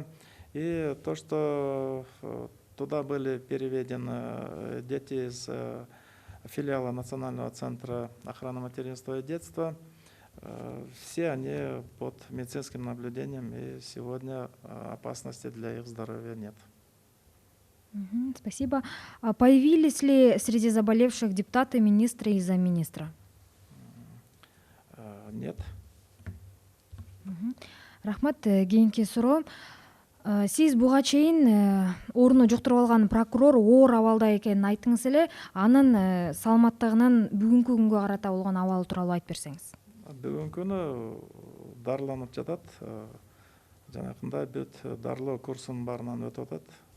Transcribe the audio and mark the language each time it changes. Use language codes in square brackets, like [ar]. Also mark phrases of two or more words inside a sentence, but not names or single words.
[ru] И то, что туда были переведены дети из филиала Национального центра охраны материнства и детства, все они под медицинским наблюдением, и сегодня опасности для их здоровья нет. Спасибо. А появились ли среди заболевших депутаты, министры и замминистра? Нет. [ky] Рахмат, кийинки суроо. Сиз буга чейин орну жуктуруп алган прокурор оор абалда экенин айттыңыз эле. Анын саламаттыгынын бүгүнкү күнгө карата болгон абалы тууралуу айтып берсеңиз. Бүгүнкү күнү дарыланып жатат. Жанакында бүт дарылоо курсунун баарынан өтүп атат.